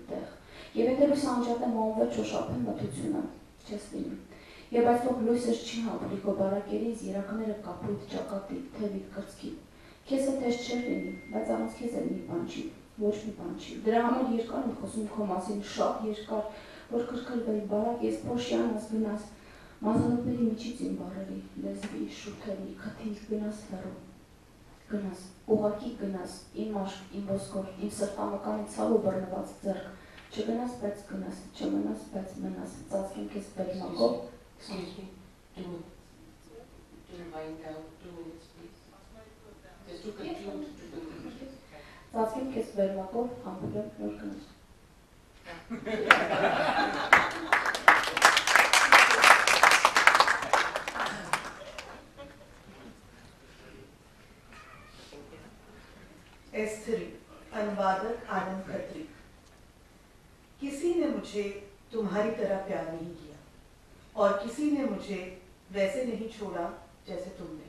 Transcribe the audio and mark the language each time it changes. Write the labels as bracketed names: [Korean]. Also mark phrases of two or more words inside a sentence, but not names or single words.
[Armenian] տեղ։ Եվ եթե լույսը անջատեմ անվեր շոշափեմ մթությունը, չես լինի։ Եվ այսօր լույսս չի համբրի քո բարակերից երակները կապույտ ճակատի, թևի կրծքի։ Քեզ հետ էս չէր լինի, բայց առանց քեզ էլ մի բան չի, ոչ մի բան չի։ Դրա համար երկար եմ խոսում քո մասին, շատ երկար, որ կրկնվեի բարակ ես փոշյանս գնաս, մազանոթների միջից իմ բառերի, լեզվի, շութերի, քթի գնաս հեռու։ Գնաս, ուղղակի գնաս, իմ մաշկ, իմ ոսկոր, իմ սրտամկանի ցավ ու բռնված ձեռք։ Չգնաս, բայց գնաս, չմնաս, բայց մնաս, ծածկեմ քեզ բերմակով։ [English] Excuse me, 2 wind down, 2 minutes please. Just to conclude, [Armenian] Ծածկեմ քեզ բերմակով, համբուրեմ, նոր գնաս։ [Hindi] S3 अनुवादक आनंद खत्री। किसी ने मुझे तुम्हारी तरह प्यार नहीं किया और किसी ने मुझे वैसे नहीं छोड़ा जैसे तुमने।